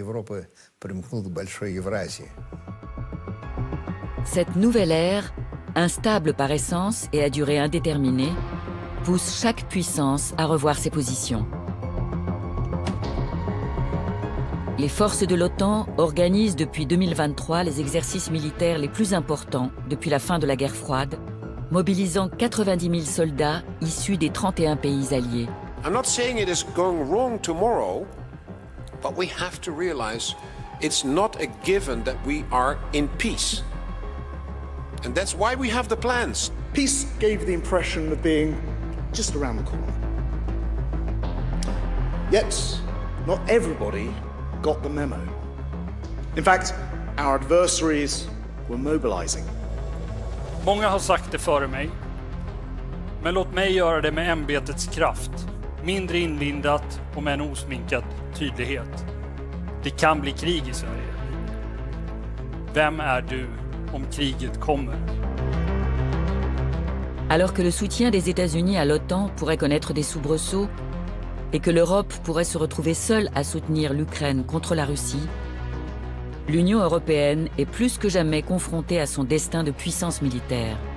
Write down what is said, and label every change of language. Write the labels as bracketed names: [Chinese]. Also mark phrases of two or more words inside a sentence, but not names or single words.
[French] Cette nouvelle ère, instable par essence et à durée indéterminée, pousse chaque puissance à revoir ses positions. Les forces de l'OTAN organisent depuis 2023 les exercices militaires les plus importants depuis la fin de la guerre froide, mobilisant 90 000 soldats issus des 31 pays alliés. [English] I'm not saying it is going wrong tomorrow, but we have to realize it's not a given that we are in peace. And that's why we have the plans. Peace gave the impression of being just around the corner. Yet, not everybody got the memo. In fact, our adversaries were mobilizing. [Swedish] Många har sagt det före mig, men låt mig göra det med ämbetets kraft, mindre inlindat och med en osminkad tydlighet. Det kan bli krig i Sverige. Vem är du om kriget kommer? [French] Alors que le soutien des États-Unis à l'OTAN pourrait connaître des soubresauts et que l'Europe pourrait se retrouver seule à soutenir l'Ukraine contre la Russie, l'Union européenne est plus que jamais confrontée à son destin de puissance militaire.